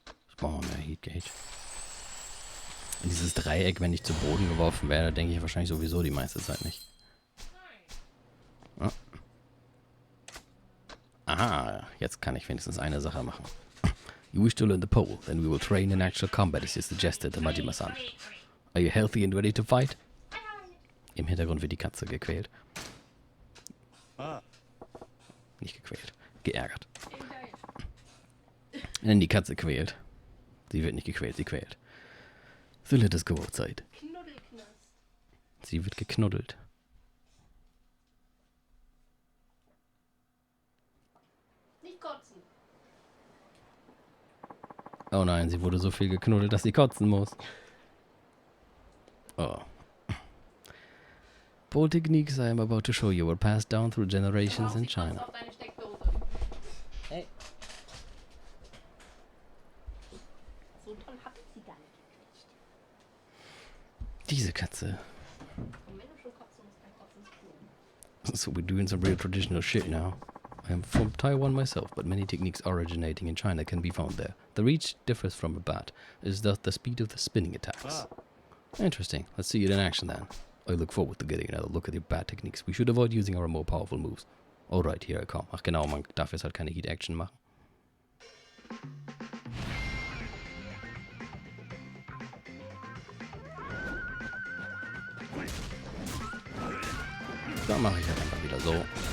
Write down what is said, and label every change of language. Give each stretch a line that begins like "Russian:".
German: Ich brauche mehr Heat Gauge. Und dieses Dreieck, wenn ich zu Boden geworfen werde, denke ich wahrscheinlich sowieso die meiste Zeit nicht. Oh. Aha, jetzt kann ich wenigstens eine Sache machen.
English: You wish to learn the pole, then we will train in actual combat, as you suggested, Majima-san. Are you healthy and ready to fight?
German: Im Hintergrund wird die Katze gequält. Nicht gequält, geärgert. Wenn die Katze quält. Sie wird nicht gequält, sie quält.
English: So let us go outside.
German: Sie wird geknuddelt. Nicht kotzen. Oh nein, sie wurde so viel geknuddelt, dass sie kotzen muss. Oh.
English: Pole techniques I am about to show you were passed down through generations in China.
German: Auf deine Steckdose. Hey. So toll hab ich sie gar nicht gekriegt. Diese Katze. Und wenn du schon kotzen musst, dann kotzen ist cool.
English: So we're doing some real traditional shit now. I am from Taiwan myself, but many techniques originating in China can be found there. The reach differs from a bat, is thus the speed of the spinning attacks. Interesting. Let's see it in action then. I look forward to getting another look at your bat techniques. We should avoid using our more powerful moves. Alright, here I come.
German: Ach genau, man darf jetzt halt keine Heat-Action machen. Dann mache ich halt einfach wieder so.